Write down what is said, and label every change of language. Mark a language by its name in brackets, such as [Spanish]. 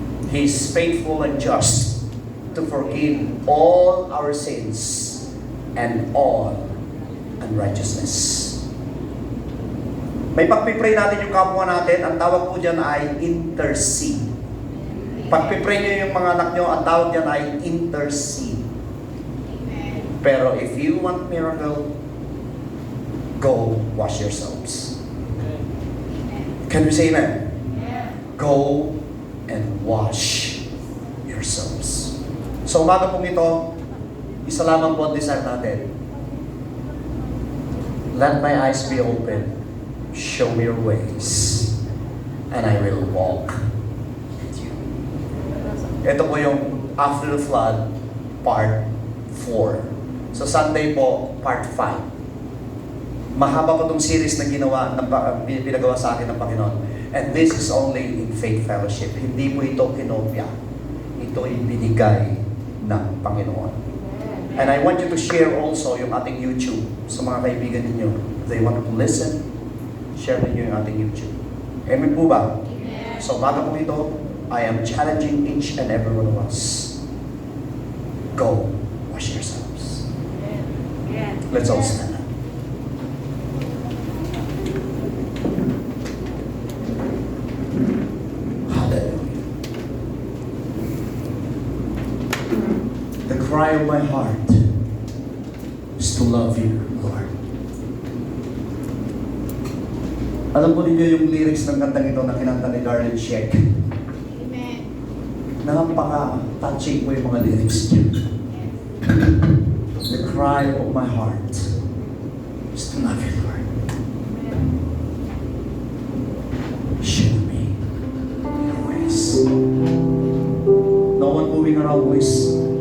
[English] He is faithful and just to forgive all our sins and all unrighteousness. [Filipino] May pagpipray natin yung kapwa natin, ang tawag po dyan ay intercede. Pagpipray nyo yung mga anak nyo, ang tawag dyan ay intercede. [English] Pero if you want miracle, go wash yourselves. Can we say amen? Go and wash yourselves. [Filipino] So umaga pong ito, isa lamang po ang desire natin. [English] Let my eyes be open. Show me your ways. And I will walk with you. [Filipino] Ito po yung [English] After the Flood, Part 4. So Sunday po, Part 5. [Filipino] Mahaba po itong series na ginawa, pinagawa sa akin ng Panginoon. [English] And this is only in Faith Fellowship. [Filipino] Hindi po ito kinopya. Ito ay binigay ng Panginoon. [English] And I want you to share also [Filipino] yung ating YouTube sa mga kaibigan ninyo. [English] If they want to listen, share [Filipino] ninyo yung ating [English] YouTube. Amen po ba? Amen. [Filipino] So umaga po ito, [English] I am challenging each and every one of us. Go, wash yourselves. Let's all stand up. Hallelujah. cry of my heart is to love you, Lord. [Filipino] Alam po ninyo yung lyrics ng kantang ito na kinanta ni Darlene Sheck. [English] Amen. [Filipino] Napaka-touching po yung mga lyrics niya. [English] The cry of my heart is to love you, Lord. Show me your ways. No one moving around, please.